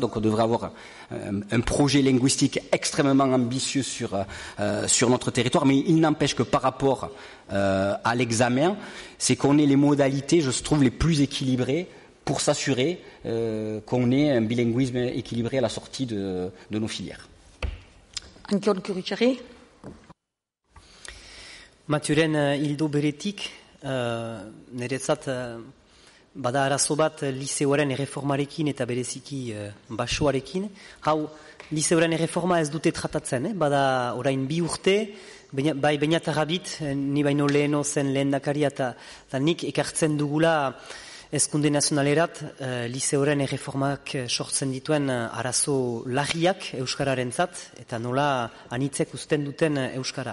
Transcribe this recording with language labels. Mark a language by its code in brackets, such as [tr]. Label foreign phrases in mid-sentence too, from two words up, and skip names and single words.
[fr] Donc, on devrait avoir un projet linguistique extrêmement ambitieux sur notre territoire. Mais il n'empêche que par rapport à l'examen, c'est qu'on ait les modalités, je trouve, les plus équilibrées pour s'assurer qu'on ait un bilinguisme équilibré à la sortie de nos filières. [eu] Ankion Kurutxarri. Mathuren hildo beretik, niretzat bada arazo bat liseoaren erreformarekin eta bereziki basoarekin. Hau, liseoaren erreforma ez dute tratatzen, bada orain 2 urte, bai Beñat Arrabit, ni baino leheno zen lehendakaria eta nik ekartzen dugula Ezkunde nazionalerat, liseoren erreformak sortzen dituen arazo larriak euskararentzat eta nola anitzek uzten duten euskara.